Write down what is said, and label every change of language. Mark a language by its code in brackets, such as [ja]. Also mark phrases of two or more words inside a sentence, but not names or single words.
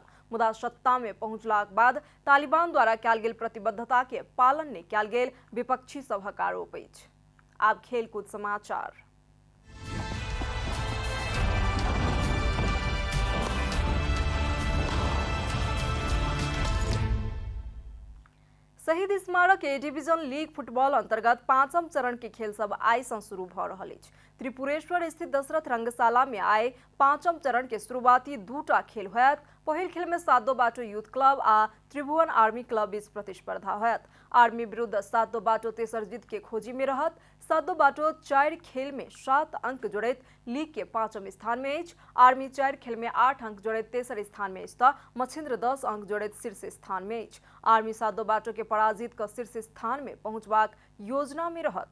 [mai] मुदा सत्ता में पहुंचलाक बाद तालिबान द्वारा कयल गेल प्रतिबद्धता के पालन नहीं कयल गेल विपक्षी सभक आरोप अछि। आब खेलकूद समाचार। शहीद स्मारक ए डिवीजन लीग फुटबॉल अंतर्गत 5म चरण के खेल सब आइ से शुरू भ रहल अछि। त्रिपुरेश्वर स्थित दशरथ रंगशाला में आइ 5म चरण के शुरुआती 2टा खेल होयत। पहिल खेल में सातो बाटो यूथ क्लब आ त्रिभुवन आर्मी क्लब बीच प्रतिस्पर्धा होयत। आर्मी विरुद्ध सातो बाटो तेसर जीत के खोजी में रहत। सातो बाटो 4 खेल में 7 अंक जोड़ैत लीग के 5म स्थान में अछि। आर्मी 4 खेल में 8 अंक जोड़ैत तेसर स्थान में अछि तऽ मछिन्द्र 10 अंक जोड़ैत शीर्ष स्थान में अछि। आर्मी सातो बाटो के पराजित कर शीर्ष स्थान में पहुंचबाक योजना में रहत।